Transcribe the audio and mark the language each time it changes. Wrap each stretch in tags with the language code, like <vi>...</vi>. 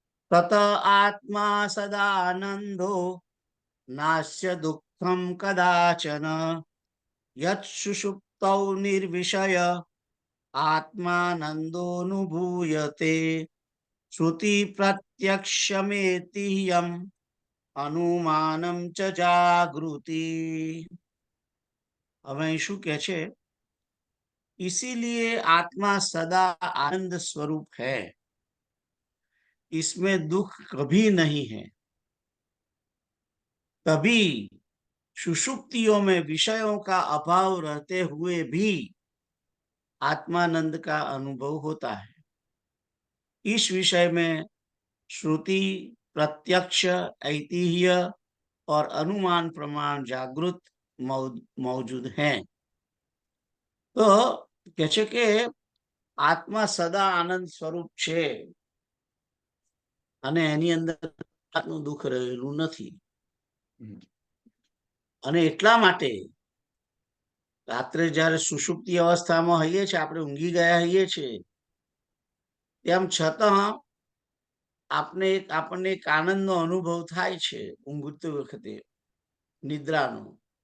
<sa>તત આત્મા સદાનંદો નાસ્ય દુઃખમ કદાચન યત સુષુપ્તૌ નિર્વિષય આત્માનંદોનુભૂયતે શ્રુતિ પ્રત્યક્ષમેતિયમ અનુમાનમ ચ જાગૃતિ.</sa> <gu>હવે શું કે છે?</gu> <hi>इसीलिए आत्मा सदा आनंद स्वरूप है, इसमें दुख कभी नहीं है. तभी सुषुप्तियों में विषयों का अभाव रहते हुए भी आत्मानंद का अनुभव होता है. इस विषय में श्रुति, प्रत्यक्ष, ऐतिह्य और अनुमान प्रमाण जागृत मौजूद हैं.</hi> <gu>तो કહે છે કે આત્મા સદા આનંદ સ્વરૂપ છે અને એની અંદર દુઃખ રહેલું નથી. અને એટલા માટે રાત્રે જયારે સુષુપ્તિ અવસ્થામાં હોઈએ છીએ, આપણે ઊંઘી ગયા હોઈએ છીએ, તેમ છતાં આપણને એક આનંદનો અનુભવ થાય છે ઊંઘતી વખતે, નિદ્રાનો.</gu>